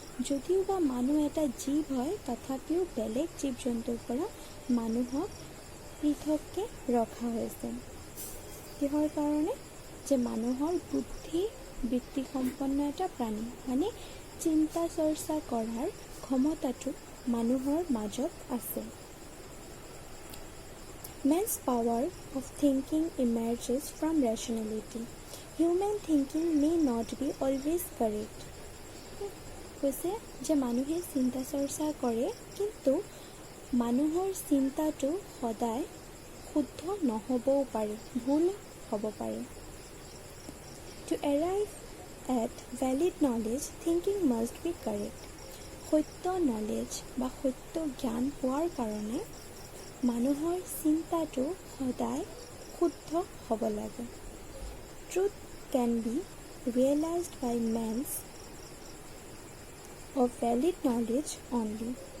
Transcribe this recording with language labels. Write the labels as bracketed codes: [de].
[as] যদিও বা মানুহ এটা জীৱ হয়, তথাপিও বেলেগ জীৱ জন্তুৰ পৰা মানুহক পৃথককৈ ৰখা হৈছে। কিহৰ কাৰণে? যে মানুহৰ বুদ্ধিবৃত্তি সম্পন্ন এটা প্ৰাণী, মানে চিন্তা চৰ্চা কৰাৰ ক্ষমতাটো মানুহৰ মাজত আছে। [en] Man's power of thinking emerges from rationality. Human thinking may not be always correct. [as] কৈছে যে মানুহে চিন্তা চৰ্চা কৰে, কিন্তু মানুহৰ চিন্তাটো সদায় শুদ্ধ নহ'বও পাৰে, ভুল হ'ব পাৰে। [en] To arrive at valid knowledge, thinking must be correct. [as] সত্য নলেজ বা সত্য জ্ঞান পোৱাৰ কাৰণে মানুহৰ চিন্তাটো সদায় শুদ্ধ হ'ব লাগে। [en] Truth can be realized by means of valid knowledge only.